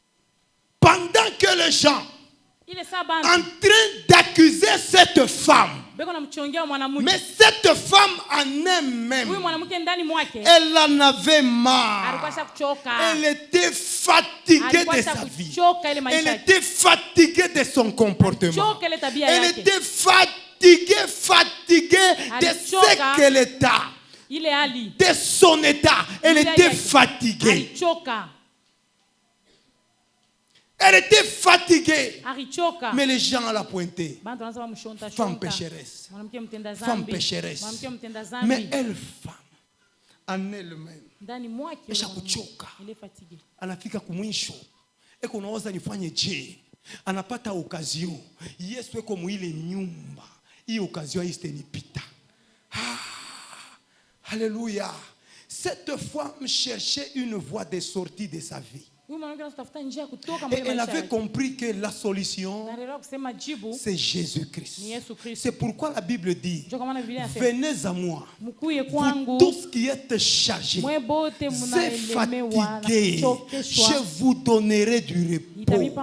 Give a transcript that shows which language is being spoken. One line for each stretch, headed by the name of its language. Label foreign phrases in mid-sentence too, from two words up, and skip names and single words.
French: Pendant que les gens en train d'accuser cette femme,
Swahili: beko namchongea mwanamke.
French: Mais cette femme en
Swahili: Huyu
French: elle-même,
Swahili: mwanamke ndani mwake
French: elle en avait marre.
Swahili: alikuwa kuchoka.
French: Elle était fatiguée de sa vie. Elle était fatiguée de son comportement. Elle était fatiguée de ce qu'elle était. De son état. Elle était fatiguée. Elle était fatiguée. Mais les gens la pointaient. Femme pécheresse. Femme pécheresse. Mais elle, femme, en elle-même,
Swahili: esha kuchoka, anafika kumwisho, eko unaweza nifanye je, anapata occasion, Yesu eko mwile nyumba, hii occasion istenipita.
French: Alléluia. Cette femme cherchait une voie de sortie de sa vie. Et elle avait compris que la solution, c'est Jésus-Christ. C'est pourquoi la Bible dit, venez à moi, vous tous qui êtes chargés et fatigués, je vous donnerai du repos.